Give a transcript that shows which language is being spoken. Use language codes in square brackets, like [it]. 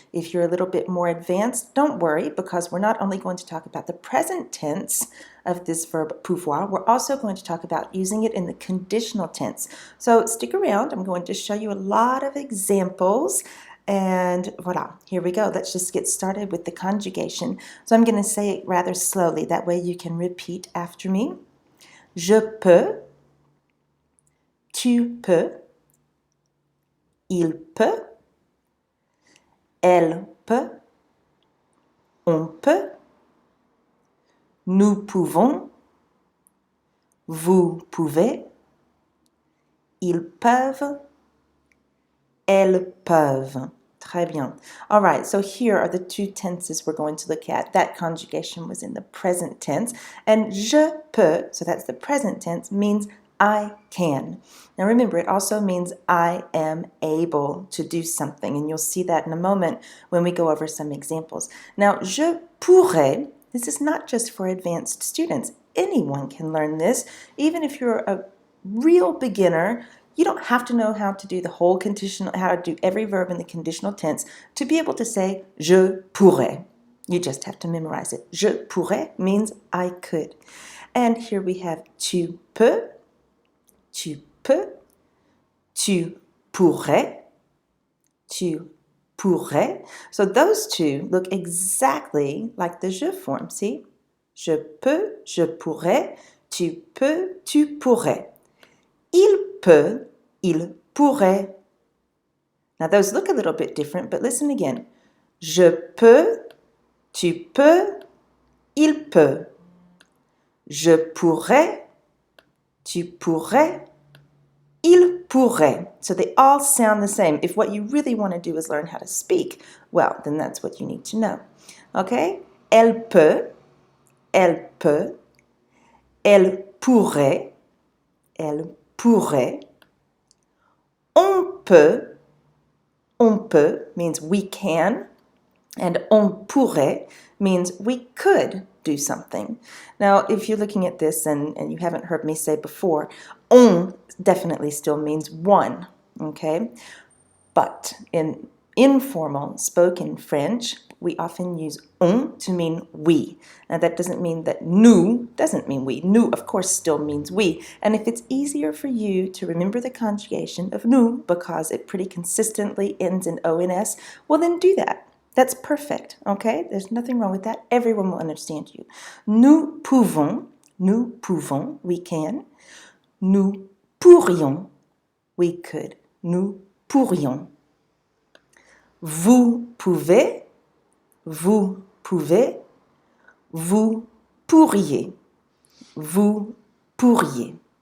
[en] If you're a little bit more advanced, don't worry, because we're not only going to talk about the present tense of this verb pouvoir, we're also going to talk about using it in the conditional tense. So stick around. I'm going to show you a lot of examples. And voila, here we go. Let's just get started with the conjugation. So I'm going to say it rather slowly. That way you can repeat after me. [fr] Je peux, tu peux, il peut, elle peut, on peut, nous pouvons, vous pouvez, ils peuvent, elles peuvent. Très bien. [en] All right, so here are the two tenses we're going to look at. That conjugation was in the present tense. And [fr] je peux, [en] so that's the present tense, means I can. Now remember, it also means I am able to do something. And you'll see that in a moment when we go over some examples. Now, [fr] je pourrais, [en] this is not just for advanced students. Anyone can learn this. Even if you're a real beginner, you don't have to know how to do the whole conditional, how to do every verb in the conditional tense to be able to say [fr] je pourrais. [en] You just have to memorize it. [fr] Je pourrais [en] means I could. And here we have [fr] tu peux, tu peux, tu pourrais, tu pourrais. [en] So those two look exactly like the je form, see? [fr] Je peux, je pourrais, tu peux, tu pourrais. Il peut, il pourrait. [en] Now those look a little bit different, but listen again. [fr] Je peux, tu peux, il peut. Je pourrais, tu pourrais, il pourrait. [en] So they all sound the same. If what you really want to do is learn how to speak, well, then that's what you need to know. Okay? [fr] Elle peut, elle peut, elle pourrait, elle pourrait. On peut [en] means we can, and [fr] on pourrait [en] means we could do something. Now, if you're looking at this and you haven't heard me say before, on definitely still means one, okay? But in informal spoken French, we often use on to mean we. Now that doesn't mean that nous doesn't mean we. Nous, of course, still means we. And if it's easier for you to remember the conjugation of nous because it pretty consistently ends in ONS, well then do that. That's perfect, okay? There's nothing wrong with that. Everyone will understand you. [fr] Nous pouvons, [en] we can. [fr] Nous pourrions, [en] we could. [fr] Nous pourrions. Vous pouvez, vous pouvez, vous pourriez, vous pourriez.